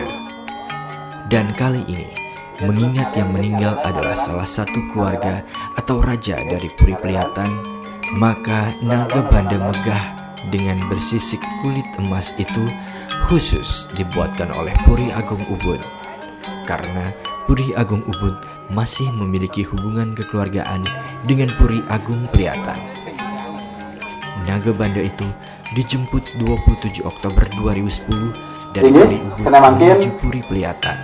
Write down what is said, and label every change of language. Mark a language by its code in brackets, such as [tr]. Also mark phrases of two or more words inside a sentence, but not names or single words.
[id] Dan kali ini, mengingat yang meninggal adalah salah satu keluarga atau raja dari Puri Pliatan, maka naga banda megah dengan bersisik kulit emas itu khusus dibuatkan oleh Puri Agung Ubud. Karena Puri Agung Ubud masih memiliki hubungan kekeluargaan dengan Puri Agung Priyatan. Naga Banda itu dijemput 27 Oktober 2010 dari Puri Ubud menuju Puri Priyatan.